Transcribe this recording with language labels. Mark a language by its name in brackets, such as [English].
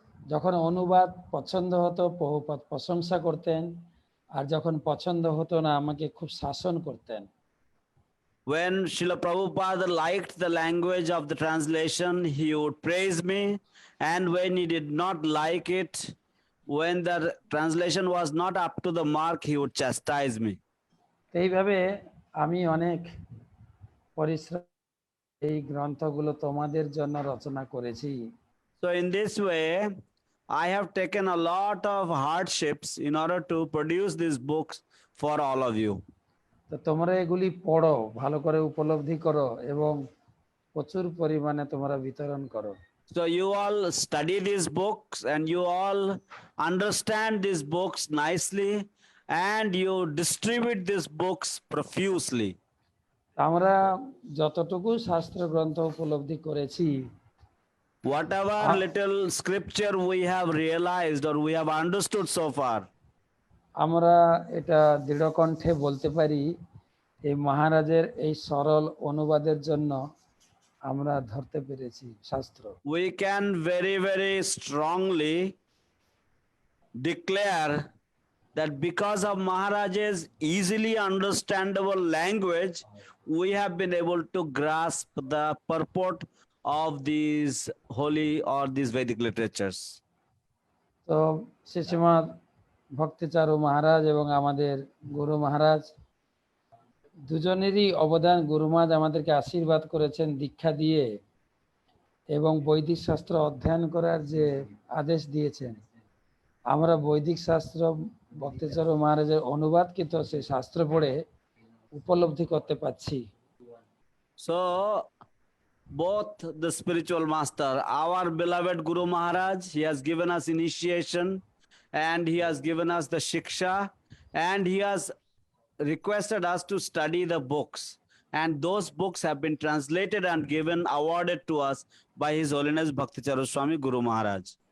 [Bangla] যখন অনুবাদ পছন্দ হতো প্রভুপাদ প্রশংসা করতেন, আর যখন পছন্দ হতো না আমাকে খুব শাসন করতেন। [English] When Srila Prabhupada liked the language of the translation, he would praise me, and when he did not like it, when the translation was not up to the mark, he would chastise me. [Bangla] এইভাবে আমি অনেক পরিশ্রম এই গ্রন্থগুলো তোমাদের জন্য রচনা করেছি। [English] So in this way, I have taken a lot of hardships in order to produce these books for all of you. [Bangla] তো তোমরা এগুলি পড়ো, ভালো করে উপলব্ধি করো এবং প্রচুর পরিমাণে তোমরা বিতরণ করো। [English] So you all study these books and you all understand these books nicely and you distribute these books profusely. [Bangla] আমরা যতটুকু শাস্ত্র গ্রন্থ উপলব্ধি করেছি, [English] whatever little scripture we have realized or we have understood so far, [Bangla] আমরা এটা দৃঢ়কণ্ঠে বলতে পারি এই মহারাজের এই সরল অনুবাদের জন্য আমরা ধরতে পেরেছি শাস্ত্র। [English] we can very, very strongly declare that because of Maharaj's easily understandable language, we have been able to grasp the purport of these holy or these Vedic literatures. [Bangla] তো শ্রীশ্রীমৎ ভক্তিচারু মহারাজ এবং আমাদের গুরু মহারাজ দুজনেরই অবদান। গুরু মহারাজ আমাদেরকে আশীর্বাদ করেছেন দীক্ষা দিয়ে এবং বৈদিক শাস্ত্র অধ্যয়ন করার যে আদেশ দিয়েছেন। আমরা বৈদিক শাস্ত্র ভক্তিচারু মহারাজের অনুবাদকৃত সেই শাস্ত্র পড়ে উপলব্ধি করতে পারছি। [English] So both the spiritual master, our beloved Guru Maharaj, he has given us initiation and he has given us the shiksha and he has requested us to study the books, and those books have been translated and given awarded to us by His Holiness Bhakticharu Swami Guru Maharaj.